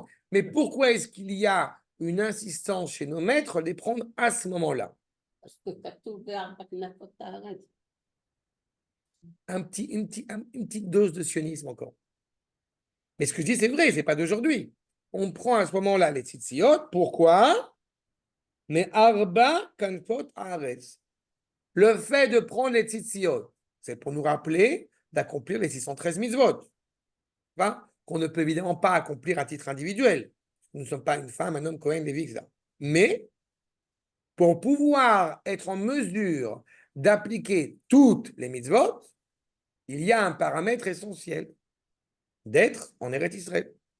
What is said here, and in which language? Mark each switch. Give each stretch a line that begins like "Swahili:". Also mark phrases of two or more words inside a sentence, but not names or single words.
French: Mais pourquoi est-ce qu'il y a une insistance chez nos maîtres de les prendre à ce moment-là? Une petite dose de sionisme encore. Mais ce que je dis, c'est vrai, c'est pas d'aujourd'hui. On prend à ce moment-là les tzitziot. Pourquoi? Mais
Hebrew: ארבע כנפות הארץ.
French: Le fait de prendre les tzitziot, c'est pour nous rappeler d'accomplir les 613 mitzvot. Qu'on ne peut évidemment pas accomplir à titre individuel. Nous ne sommes pas une femme, un homme, Cohen, Lévi, etc. Mais pour pouvoir être en mesure d'appliquer toutes les mitzvot, il y a un paramètre essentiel, d'être en
Hebrew: ארץ ישראל.